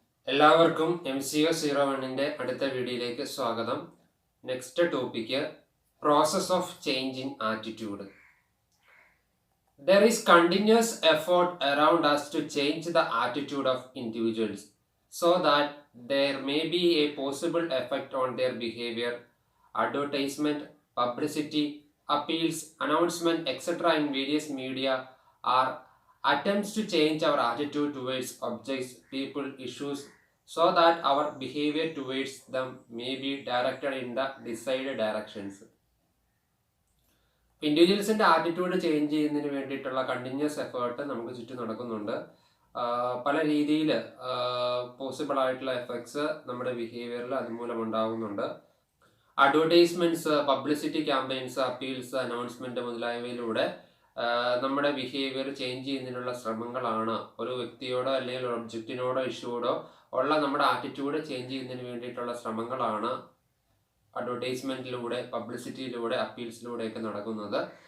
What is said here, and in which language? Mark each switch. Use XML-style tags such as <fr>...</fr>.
<ml>എല്ലാവർക്കും MCO01ന്റെ അടുത്ത വീഡിയോയിലേക്ക് സ്വാഗതം.</ml> <en>Next topic process of changing attitude. There is continuous effort around us to change the attitude of individuals so that there may be a possible effect on their behavior. Advertisement, publicity, appeals, announcement, etc. in various media are attempts to change our attitude towards objects, people, issues so that our behavior towards them may be directed in the desired directions.</en> <ml>ഇൻഡിവിജ്വൽസിൻ്റെ attitude change ചെയ്യുന്നതിന് വേണ്ടിയിട്ടുള്ള continuous effort നമുക്ക് ചുറ്റും നടക്കുന്നുണ്ട്. പല രീതിയിൽ possible ആയിട്ടുള്ള effects നമ്മുടെ ബിഹേവിയറിൽ അതുമൂലം ഉണ്ടാകുന്നുണ്ട്. Advertisements, publicity campaigns, appeals, announcement മുതലായവയിലൂടെ നമ്മുടെ ബിഹേവിയർ ചേഞ്ച് ചെയ്യുന്നതിനുള്ള ശ്രമങ്ങളാണ് ഒരു വ്യക്തിയോടോ അല്ലെങ്കിൽ ഒരു ഒബ്ജക്റ്റിനോടോ ഇഷ്യൂയോടോ ഉള്ള നമ്മുടെ ആറ്റിറ്റ്യൂഡ് ചേഞ്ച് ചെയ്യുന്നതിന് വേണ്ടിയിട്ടുള്ള ശ്രമങ്ങളാണ് അഡ്വർടൈസ്മെൻറ്റിലൂടെ, പബ്ലിസിറ്റിയിലൂടെ, അപ്പീൽസിലൂടെയൊക്കെ നടക്കുന്നത്.</ml>